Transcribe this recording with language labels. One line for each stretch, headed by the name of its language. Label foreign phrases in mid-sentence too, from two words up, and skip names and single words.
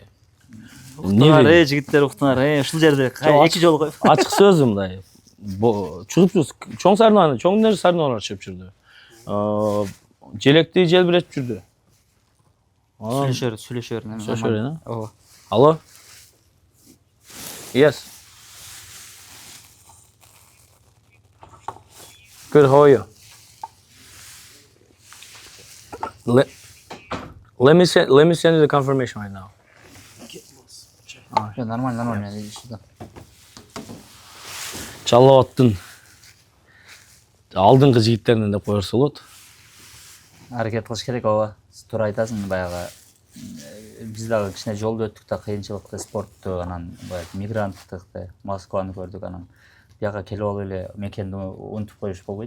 Kyrgyz: Уктуңар, жигиттер уктуңар, ушул жерде 2 жолу коюп. Ачык сөз мындай. Чыгып жүрүз, чоң сарыналар чыгып жүрдү. Желекти желбиретип жүрдү. Сүйлөшөр неме. Сүйлөшөр, Ооба. Алло?
English: Yes. Good, how are you? Let me send you the confirmation right now.
Russian: Нормально, сюда.
Kyrgyz: Жалал алдыңкы жигиттеринен деп коерсе болот. Аракет кылыш керек, ооба. Туура айтасың, баягы биз дагы кичине жолду өттүк да, кыйынчылыкты, спортту, анан баягы мигранттыкты, Москваны көрдүк, анан бияка келип алып эле мекенди унутуп коюш болбойт.